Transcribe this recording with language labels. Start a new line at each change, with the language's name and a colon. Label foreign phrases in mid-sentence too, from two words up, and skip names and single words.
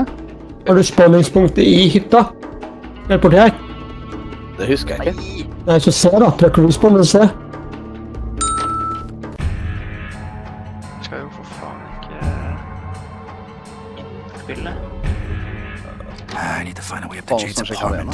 Norwegian: Har du spanningspunktet i hytta? Helt borti her? Det husker jeg ikke. Nei, så se da. Trykker du spannen, se. Skal jo for faen ikke... innspille.
English: I need to find a way up to Jade's apartment.